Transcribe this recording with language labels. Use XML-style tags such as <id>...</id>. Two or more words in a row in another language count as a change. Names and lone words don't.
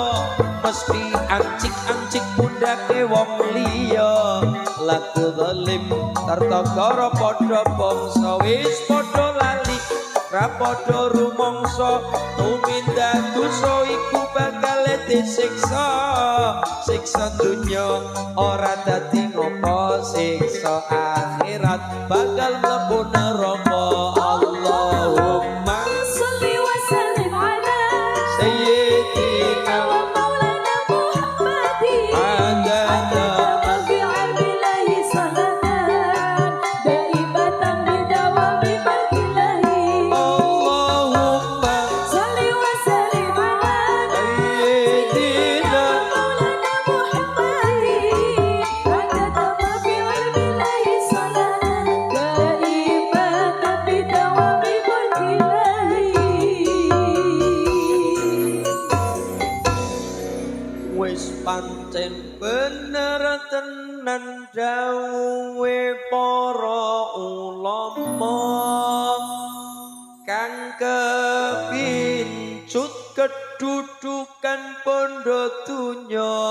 <jv>mesti ancik-ancik pundake wong liya laku zalim sarta karo padha bangsa wis padha lali ra padha rumangsa tumindak dosa iku bakal disiksa siksa dunya ora dadi ngopo siksa akhirat bakal mlebu neraka Allahumma</jv> <ar>صل وسلم على sayyidina ومولانا محمد adada في علم الله صلاة دائمة بدوام ملك الله Allahumma صل وسلم على sayyidina مولانا محمد عدد في علم الله صلاة دائمة بدوام ملك الله</ar> <jv>wis pancen bener tenan dawuhe para ulama kang kepincut kedudukan bondo dunya</jv>